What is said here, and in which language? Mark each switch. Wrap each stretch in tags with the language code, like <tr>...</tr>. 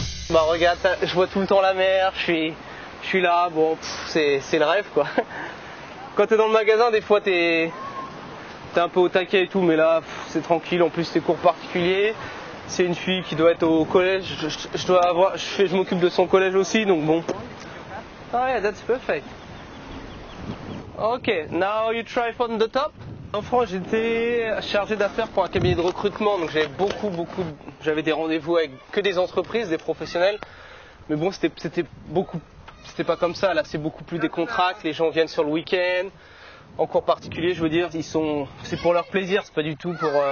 <fr>Bah regarde, je vois tout le temps la mer, je suis là, bon, c'est le rêve quoi. Quand t'es dans le magasin, des fois t'es un peu au taquet et tout, mais là c'est tranquille, en plus c'est cours particulier. C'est une fille qui doit être au collège, je m'occupe de son collège aussi, donc bon.</fr> <en>Ah yeah, that's perfect. Ok, now you try from the top.</en> <fr>En France, j'étais chargé d'affaires pour un cabinet de recrutement, donc j'avais des rendez-vous avec que des entreprises, des professionnels. Mais bon, c'était pas comme ça. Là, c'est beaucoup plus des contracts. Les gens viennent sur le week-end. En cours particulier, je veux dire, c'est pour leur plaisir, c'est pas du tout pour.</fr>